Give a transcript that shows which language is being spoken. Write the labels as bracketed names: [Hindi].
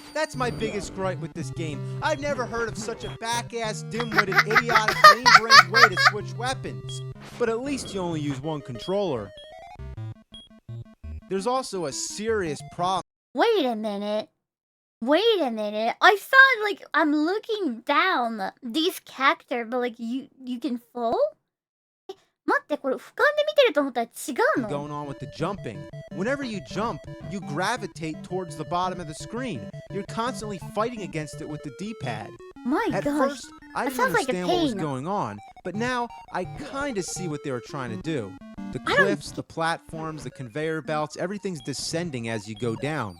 [English] That's my biggest gripe with this game. I've never heard of such a back-ass, dim-witted, idiotic, lame-brained way to switch weapons. But at least you only use one controller. There's also a serious problem. Wait a minute. I saw like I'm looking down these characters, but like you can fall? [Japanese] 待って、これ俯瞰で見てると思ったら違うの? [English] Going on with the jumping. Whenever you jump, you gravitate towards the bottom of the screen. You're constantly fighting against it with the D-pad. My At gosh. first, I didn't understand what was going on, but now I kind of see what they were trying to do. The cliffs, the platforms, the conveyor belts, everything's descending as you go down.